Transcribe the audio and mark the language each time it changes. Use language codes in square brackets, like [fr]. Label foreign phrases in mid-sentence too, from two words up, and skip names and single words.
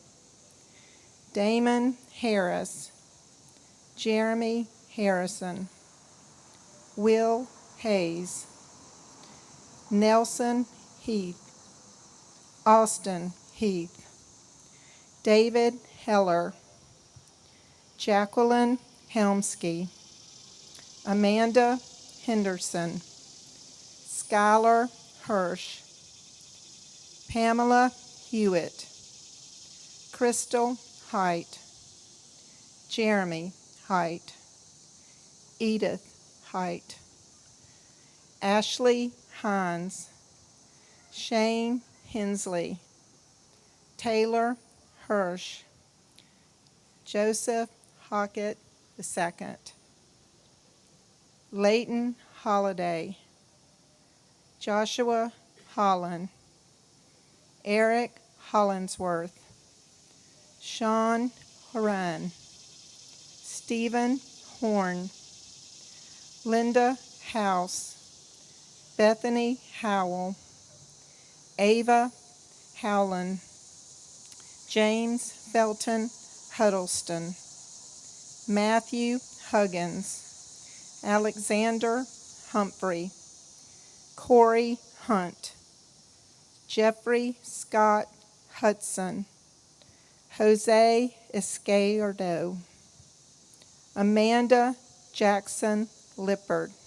[en] Damon Harris, Jeremy Harrison, Will Hayes, Nelson Heath, Austin Heath, David Heller, Jacqueline Helmsky, Amanda Henderson, Skylar Hirsch, Pamela Hewitt, Crystal Height, Jeremy Height, Edith Height, Ashley Hines, Shane Hensley, Taylor Hirsch, Joseph Hockett II, Leighton Holliday, Joshua Holland, Eric Hollinsworth, Sean Horan, Stephen Horn, Linda House, Bethany Howell, Ava Howland, James Felton Huddleston, Matthew Huggins, Alexander Humphrey, Corey Hunt, Jeffrey Scott Hudson, Jose Esquerdo, Amanda Jackson Lippard,